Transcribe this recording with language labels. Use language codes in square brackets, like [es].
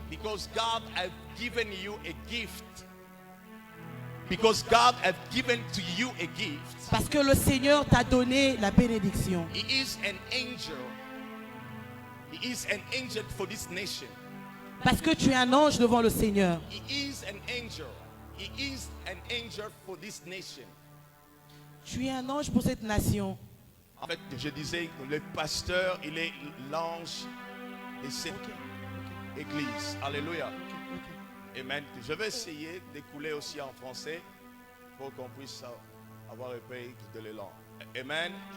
[en] Because God has given you a gift. Because God has given to you a gift. [fr] Parce que le Seigneur t'a donné la bénédiction. [en] He is an angel He is an angel for this nation. [fr] Parce que tu es un ange devant le Seigneur. [en] He is an angel. He is an angel for this nation. [fr] Tu es un ange pour cette nation. En fait, je disais que le pasteur, il est l'ange de cette église. Alléluia. Amen. Je vais essayer d'écouler aussi en français pour qu'on puisse avoir un peu de l'élan. Amen.